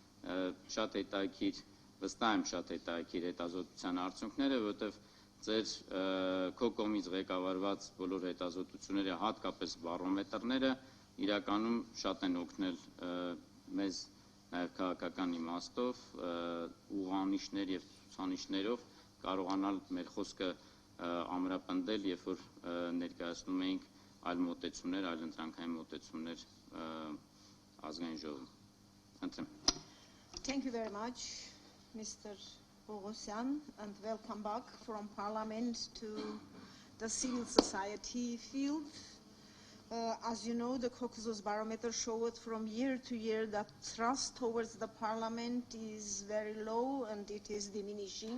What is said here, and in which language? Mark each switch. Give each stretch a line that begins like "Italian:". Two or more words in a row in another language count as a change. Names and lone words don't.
Armenian: շատ հետաքրքիր, վստահ եմ շատ հետաքրքիր հետազոտության արդյունքները, որովհետև ձեր քո կողմից ղեկավարված բոլոր հետազոտությունները, հատկապես բարոմետրները, իրականում շատ են օգնել մեզ նաև քաղաքական իմաստով, ուղանիշներ եւ ցուցանիշներով կարողանալ մեր խոսքը ամրապնդել, երբ որ ներկայացնում էինք այլ մոտեցումներ, այլ ընտրանքային մոտեցումներ ազգային ժողովում։ Խնդրեմ։
English: Thank you very much, Mr. Bogosian, and welcome back from Parliament to the civil society field. As you know, the Caucasus Barometer showed from year to year that trust towards the Parliament is very low and it is diminishing.